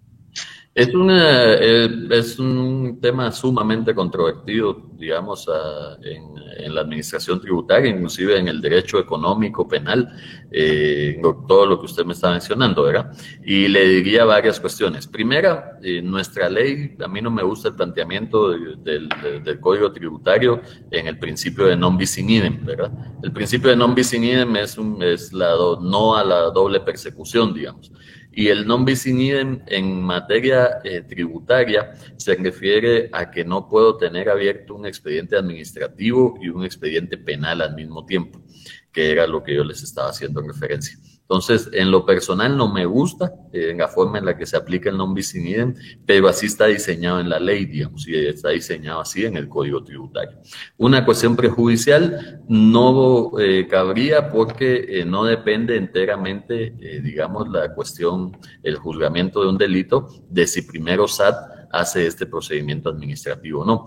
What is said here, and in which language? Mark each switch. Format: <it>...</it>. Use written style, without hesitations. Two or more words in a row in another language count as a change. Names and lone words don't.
<es>Es un tema sumamente controvertido, digamos, en la administración tributaria, inclusive en el derecho económico, penal, todo lo que usted me está mencionando, ¿verdad? Y le diría varias cuestiones. Primera, nuestra ley, a mí no me gusta el planteamiento del Código Tributario en el principio de</es> <la>non bis in idem,</la> <es>¿verdad? El principio de</es> <la>non bis in idem</la> <es>es no a la doble persecución, digamos. Y el</es> <la>non bis in idem</la> <es>en materia tributaria se refiere a que no puedo tener abierto un expediente administrativo y un expediente penal al mismo tiempo, que era lo que yo les estaba haciendo referencia. Entonces, en lo personal no me gusta la forma en la que se aplica el</es> <la>non bis in idem,</la> <es>pero así está diseñado en la ley, digamos, y está diseñado así en el Código Tributario. Una cuestión prejudicial no cabría porque no depende enteramente, digamos, la cuestión, el juzgamiento de un delito, de si primero SAT hace este procedimiento administrativo o no.</es>